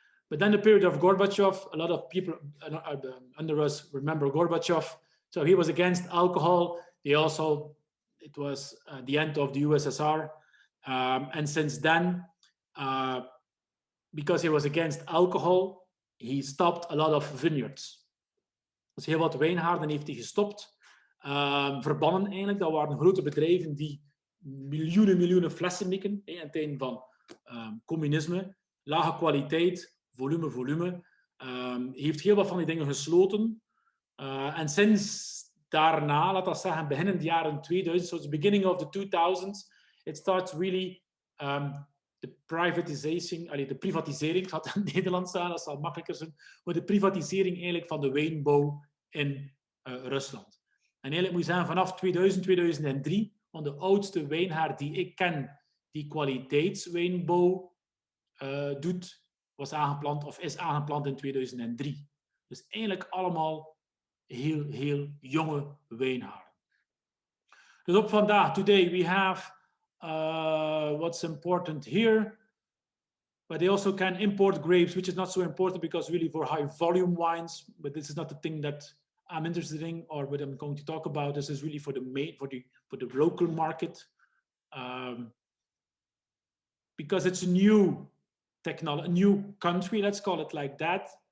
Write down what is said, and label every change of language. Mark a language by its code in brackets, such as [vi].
[en] But then the period of Gorbachev, a lot of people under us remember Gorbachev. So he was against alcohol. He also, it was the end of the USSR. And since then, because he was against alcohol, he stopped a lot of vineyards. [nl] Dus heel wat wijngaarden heeft hij gestopt. Verbannen eigenlijk. Dat waren grote bedrijven die miljoenen flessen mikken. In het einde van communisme. Lage kwaliteit, volume. Hij heeft heel wat van die dingen gesloten. En sinds daarna, laat dat zeggen, begin in de jaren 2000, [en] so it's the beginning of the 2000s, [nl] it starts really de privatisering, ik ga het in het Nederlands zeggen, dat zal makkelijker zijn, maar de privatisering eigenlijk van de wijnbouw in Rusland. En eigenlijk moet je zeggen, vanaf 2003, want de oudste wijngaard die ik ken, die kwaliteitswijnbouw doet, was aangeplant of is aangeplant in 2003. Dus eigenlijk allemaal heel jonge wijngaarden. Dus op vandaag, [en] today we have what's important here, but they also can import grapes, which is not so important because really for high volume wines, but this is not the thing that I'm interested in or what I'm going to talk about. This is really for the local market, because it's a new technology, a new country, let's call it like that.